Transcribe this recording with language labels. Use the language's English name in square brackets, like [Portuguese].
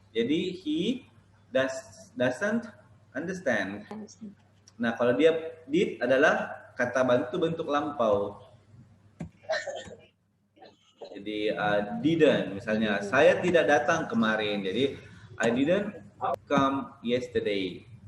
[English] Jadi he doesn't understand. [Indonesian] Nah, kalau dia did adalah kata bantu bentuk lampau. Jadi didn't, misalnya saya tidak datang kemarin. [English] Jadi I didn't come yesterday.